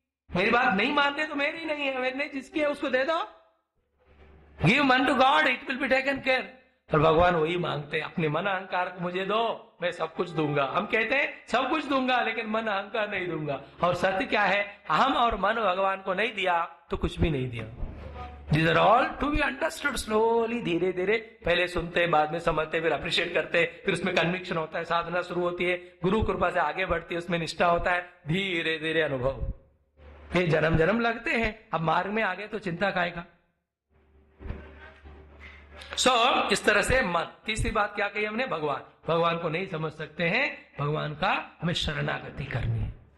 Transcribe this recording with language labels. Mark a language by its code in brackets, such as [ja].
[hi] मेरी बात नहीं मानते तो मेरी नहीं है, मेरी नहीं, जिसकी है उसको दे दो। [en] Give man to God, it will be taken care. [hi] और भगवान वही मांगते हैं, अपने मन अहंकार को मुझे दो, मैं सब कुछ दूंगा। हम कहते हैं सब कुछ दूंगा, लेकिन मन अहंकार नहीं दूंगा। और सत्य क्या है, हम और मन भगवान को नहीं दिया तो कुछ भी नहीं दिया। [en] These are all to be understood slowly, [hi] धीरे धीरे। पहले सुनते, बाद में समझते, फिर अप्रिशिएट करते, फिर उसमें कन्विक्शन होता है, साधना शुरू होती है, गुरु कृपा से आगे बढ़ती है, उसमें निष्ठा होता है, धीरे धीरे अनुभव। ये जन्म जन्म लगते हैं, अब मार्ग में आगे तो चिंता काएगा। इस तरह से मन। तीसरी बात क्या कही हमने, भगवान को नहीं समझ सकते हैं, भगवान का हमें शरणागति करनी है।